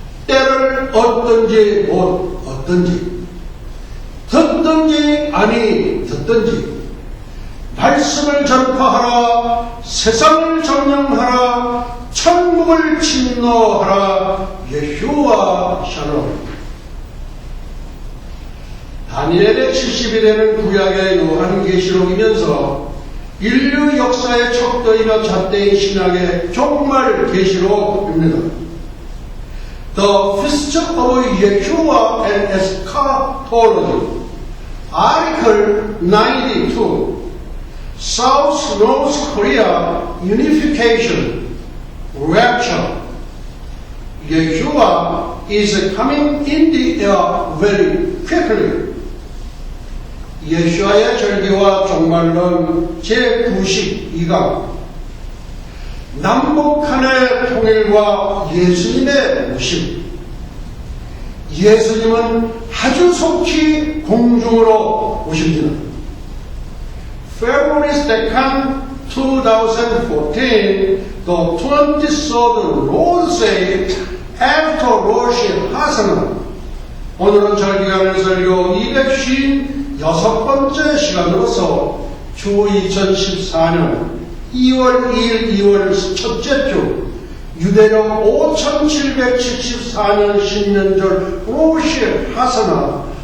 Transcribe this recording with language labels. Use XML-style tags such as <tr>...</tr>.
<ko>때를 얻든지 못 얻든지, 듣든지 아니 듣든지, 말씀을 전파하라, 세상을 점령하라, 천국을 침노하라. 예수와 샬롬. 다니엘의 70이 되는 구약의 요한계시록이면서 인류 역사의 척도이며 잣대인 신학의 종말 계시록입니다.</ko> <en>The Feast of Yeshua and Eschatology. Article 92. South North Korea Unification. Rapture. Yeshua is coming in the air very quickly.</en> <ko>예수와의 절기와 종말론 제92강. 남북한의 통일과 예수님의 오심. 예수님은 아주 속히 공중으로 오십니다.</ko> <en>February 2nd, 2014, the 23rd Lord's Day after Rosh Hashanah.</en> <ko>오늘은 절기간의 설교 256번째 시간으로서 주 2014년 2월 2일 2월 첫째 주 유대령 5774년 신년절 로시 하사나</ko>